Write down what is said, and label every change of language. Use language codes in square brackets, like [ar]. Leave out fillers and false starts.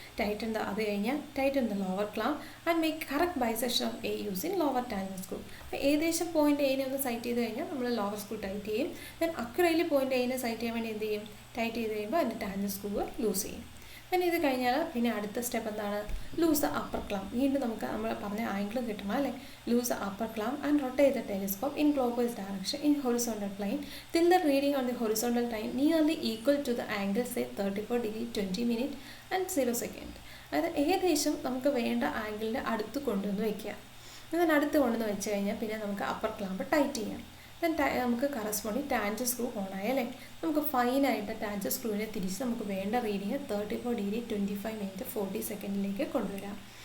[en] Tighten the lower clamp and make correct bisection of A using lower tangent screw. [ml] അപ്പോൾ ഏകദേശം point എനെ ഒന്ന് site ചെയ്ത് കഴിഞ്ഞാൽ നമ്മൾ ലോവർ സ്ക്രൂ ടൈറ്റ് ചെയ്യും. ദെൻ അക്യുറേറ്റ്ലി പോയിന്റ് എനെ സൈറ്റ് ചെയ്യാൻ വേണ്ടി എന്ത് ചെയ്യും? ടൈറ്റ് ചെയ്ത് കഴിയുമ്പോൾ അതിൻ്റെ ടാൻജന്റ് സ്ക്രൂ ലൂസ് ചെയ്യും. ദെൻ ഇത് കഴിഞ്ഞാൽ പിന്നെ അടുത്ത സ്റ്റെപ്പ് എന്താണ്? [en] Loose the upper clamp. [ml] വീണ്ടും നമുക്ക് നമ്മൾ പറഞ്ഞ ആംഗിൾ കിട്ടണം അല്ലേ. [en] Loose the upper clamp and rotate the telescope in clockwise direction in horizontal plane till the reading on the horizontal line nearly equal to the angle say 34 degree 20 minute and 0 second. [ml] അതായത് ഏകദേശം നമുക്ക് വേണ്ട ആംഗിളിൻ്റെ അടുത്ത് കൊണ്ടുവന്ന് വയ്ക്കുക. then അടുത്ത് കൊണ്ടുവന്ന് വെച്ച് കഴിഞ്ഞാൽ പിന്നെ നമുക്ക് അപ്പർ ക്ലാമ്പ് ടൈറ്റ് ചെയ്യാം. ദെൻ നമുക്ക് കറസ്പോണ്ടിങ് ടാൻജർ സ്ക്രൂ ഓൺ ആയി അല്ലേ. നമുക്ക് ഫൈനായിട്ട് ടാൻജർ സ്ക്രൂവിനെ തിരിച്ച് നമുക്ക് വേണ്ട റീഡിങ് 34 ഡിഗ്രി 25 മിനിറ്റ് 40 സെക്കൻഡിലേക്ക് കൊണ്ടുവരാം.